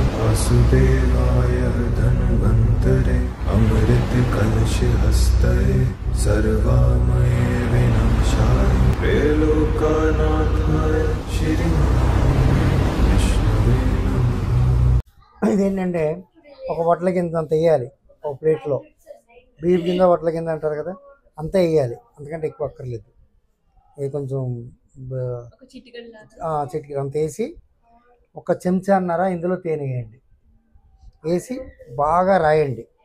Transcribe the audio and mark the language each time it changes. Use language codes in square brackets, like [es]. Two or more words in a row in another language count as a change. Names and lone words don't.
[sa] वासुदेवाय धन्वन्तरे अमृत कलश हस्तये सर्वामये विनाशाय त्रैलोक्यनाथाय श्री विष्णवे नमः। [te] ఇదేంటంటే ఒక వడ్ల కింద అంత వేయాలి, ఒక ప్లేట్లో బీఫ్ కింద వడ్ల కింద అంటారు కదా, అంతా వేయాలి, అంతకంటే ఎక్కువ అక్కర్లేదు. ఇది కొంచెం చిటికి అంత వేసి ఒక చెంచాన్నర ఇందులో తేనె వేయండి. వేసి బాగా రాయండి.